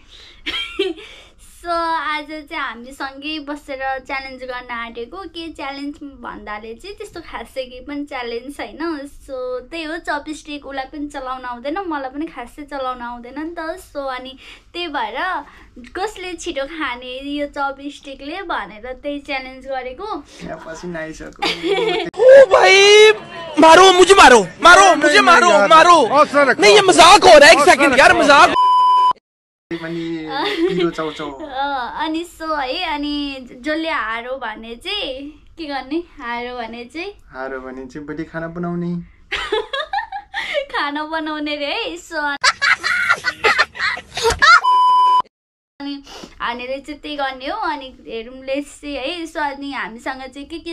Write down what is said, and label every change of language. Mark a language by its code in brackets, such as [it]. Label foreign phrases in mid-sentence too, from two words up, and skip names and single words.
[ne] सो आज चाहिँ हामी सँगै बसेर च्यालेन्ज गर्न आँटेको के च्यालेन्ज भन्दाले चाहिँ त्यस्तो खासै केही पनि च्यालेन्ज छैन सो त्यही हो चपस्टिक उसलाई पनि चलाउन आउँदैन मलाई पनि खासै चलाउन आउँदैन नि त सो अनि त्यही भएर कसले छिटो खाने यो चपस्टिकले भनेर त्यही च्यालेन्ज गरेको यहाँ पसिना आइसक्यो [hi] ओ भाई मारो मुझे मारो मारो मुझे मारो मारो नहीं ये मजाक हो रहा है एक सेकंड यार मजाक [ne] अनि सो है अनि जसले हारो भने चाहिँ के गर्ने हारो भने चाहिँ बडी खाना बनाउने खाना बनाउने रे है सो अनि हानेर चाहिँ त्यही गर्ने हो अनि हेरौँ लेट्स चाहिँ है सो अनि हामीसँग चाहिँ के